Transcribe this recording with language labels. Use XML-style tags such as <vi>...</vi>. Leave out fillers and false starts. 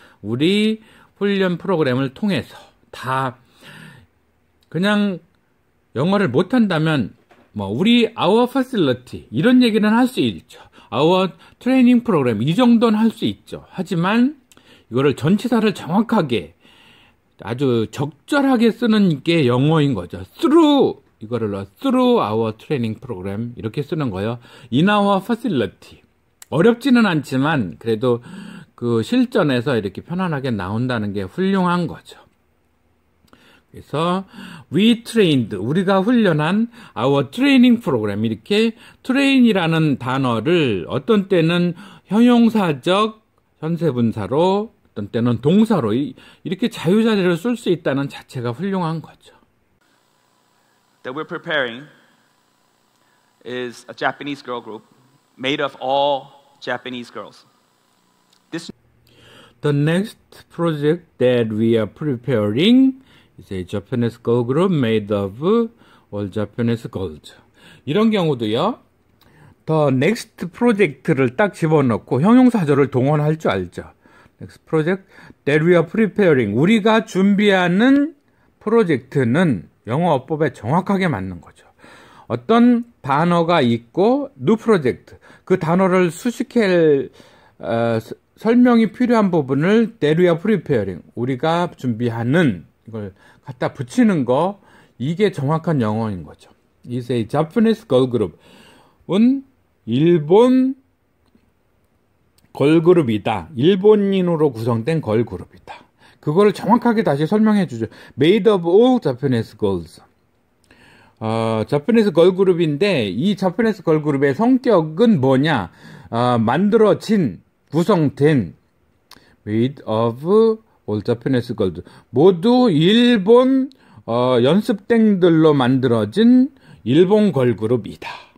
<ko>우리 훈련 프로그램을 통해서 다 그냥 영어를 못한다면 뭐 우리</ko> <en>our facility</en> <ko>이런 얘기는 할 수 있죠.</ko> <en>our training program</en> <ko>이 정도는 할 수 있죠. 하지만 이거를 전치사를 정확하게 아주 적절하게 쓰는 게 영어인 거죠.</ko> <en>through</en> <ko>이거를</ko> <en>through our training program</en> <ko>이렇게 쓰는 거예요.</ko> <en>in our facility</en> <ko>어렵지는 않지만 그래도 그 실전에서 이렇게 편안하게 나온다는 게 훌륭한 거죠. 그래서</ko> <en>we trained</en> <ko>우리가 훈련한</ko> <en>our training program</en> <ko>이렇게 train이라는 단어를 어떤 때는 형용사적 현세분사로 어떤 때는 동사로 이렇게 자유자재로 쓸 수 있다는 자체가 훌륭한 거죠.</ko> <en>That we're preparing is a Japanese girl group made of all Japanese girls. The next project that we are preparing is a Japanese girl group made of all Japanese girls.</en> <ko>이런 경우도요.</ko> <en>The next project</en> <ko>를 딱 집어넣고 형용사절을 동원할 줄 알죠.</ko> <en>Next project that we are preparing.</en> <ko>우리가 준비하는 프로젝트는 영어 어법에 정확하게 맞는 거죠. 어떤 단어가 있고</ko> <en>new project</en> <ko>그 단어를 수식할 설명이 필요한 부분을</ko> <en>that we are preparing</en> <ko>우리가 준비하는 이걸 갖다 붙이는 거 이게 정확한 영어인 거죠.</ko> <en>is a Japanese girl group은</en> <ko>일본 걸그룹이다. 일본인으로 구성된 걸그룹이다. 그거를 정확하게 다시 설명해 주죠.</ko> <en>made of all Japanese girls.</en> <ko>Japanese 걸그룹인데 이 Japanese 걸그룹의 성격은 뭐냐? 만들어진 구성된</ko> <en>made of all Japanese girls.</en> <ko>모두 일본 연습생들로 만들어진 일본 걸그룹이다.</ko>